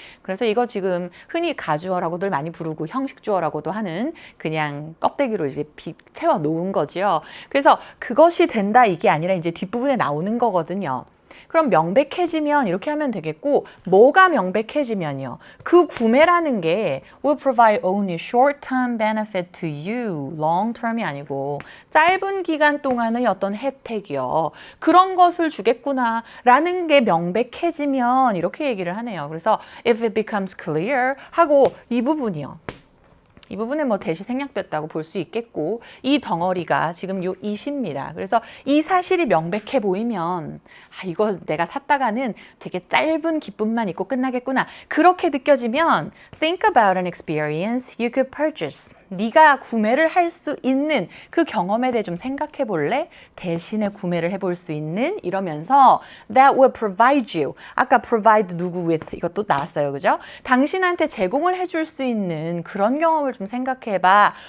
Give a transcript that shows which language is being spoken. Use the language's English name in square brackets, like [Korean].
[Korean] 그래서 이거 지금 흔히 가주어라고들 많이 부르고 형식주어라고도 하는 그냥 껍데기로 이제 채워 놓은 거죠. 그래서 그것이 된다 이게 아니라 이제 뒷부분에 나오는 거거든요. 그럼 명백해지면 이렇게 하면 되겠고 뭐가 명백해지면요. 그 구매라는 게 [English] will provide only short-term benefit to you. [Korean] long-term이 아니고 짧은 기간 동안의 어떤 혜택이요. 그런 것을 주겠구나 라는 게 명백해지면 이렇게 얘기를 하네요. 그래서 [English] if it becomes clear [Korean] 하고 이 부분이요. 이 부분에 뭐 대시 생략됐다고 볼 수 있겠고 이 덩어리가 지금 요 it입니다. 그래서 이 사실이 명백해 보이면 아, 이거 내가 샀다가는 되게 짧은 기쁨만 있고 끝나겠구나. 그렇게 느껴지면 [English] think about an experience you could purchase. [Korean] 네가 구매를 할 수 있는 그 경험에 대해 좀 생각해 볼래? 대신에 구매를 해볼 수 있는 이러면서 [English] that will provide you. [Korean] 아까 provide 누구 with 이것도 나왔어요. 그죠? 당신한테 제공을 해줄 수 있는 그런 경험을 좀 생각해봐.